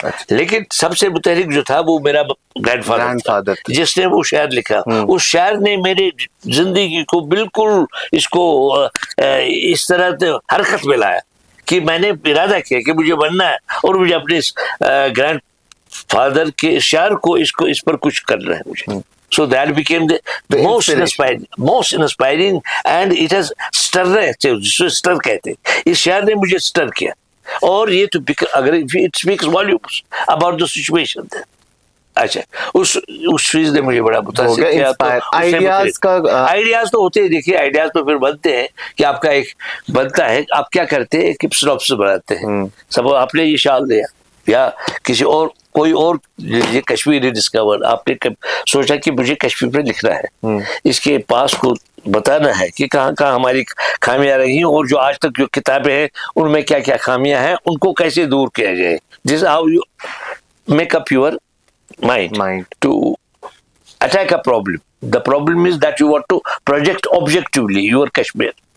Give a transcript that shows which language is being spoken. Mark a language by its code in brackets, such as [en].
[ur] لیکن سب سے متحرک جو تھا وہ میرا گرینڈ فادر تھا, جس نے وہ شعر لکھا. اس شعر نے میرے زندگی کو بالکل اس کو اس طرح حرکت میں لایا کہ میں نے ارادہ کیا کہ مجھے بننا ہے, اور مجھے اپنے گرینڈ فادر کے شعر کو اس پر کچھ کرنا ہے مجھے. [en] So that became the most inspiring and it has stir [ur] کہتے ہیں, اس شعر نے مجھے [en] stir [ur] کیا. اور یہ تو اگر [en] it speaks volumes about the situation then. [ur] اچھا, اس چیز نے مجھے بڑا متاثر کیا. آئیڈیاز تو ہوتے ہیں, دیکھیے آئیڈیاز تو پھر بنتے ہیں کہ آپ کا ایک بنتا ہے, آپ کیا کرتے ہیں کہ سناپسس بناتے ہیں. سب آپ نے یہ شال دیا یا کسی اور کوئی اور یہ کشمیر ڈسکور, آپ نے سوچا کہ مجھے کشمیر پہ لکھنا ہے, اس کے پاس کو بتانا ہے کہ کہاں کہاں ہماری خامیاں رہی ہیں, اور جو آج تک جو کتابیں ہیں ان میں کیا کیا خامیاں ہیں, ان کو کیسے دور کیا جائے. [en] This how you make up your mind to attack a problem. The problem is that you want to project objectively your Kashmir.